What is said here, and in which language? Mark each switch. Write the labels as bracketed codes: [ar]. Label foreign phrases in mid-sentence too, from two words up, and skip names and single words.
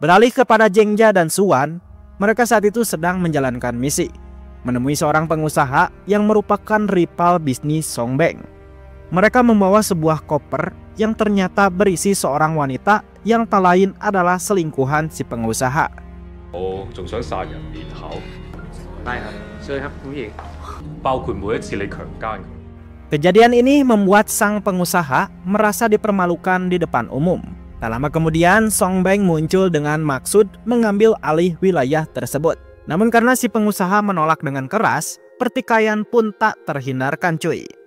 [id] Beralih kepada Zhengjia dan Suan, mereka saat itu sedang menjalankan misi, menemui seorang pengusaha yang merupakan rival bisnis Songbeng. Mereka membawa sebuah koper yang ternyata berisi seorang wanita yang tak lain adalah selingkuhan si pengusaha. [yue] Oh, 仲想殺人滅口？係啊，最黑苦役，包括每一次你強姦佢。 [id] Kejadian ini membuat sang pengusaha merasa dipermalukan di depan umum. Tak lama kemudian, Songbeng muncul dengan maksud mengambil alih wilayah tersebut. Namun karena si pengusaha menolak dengan keras, pertikaian pun tak terhindarkan cuy.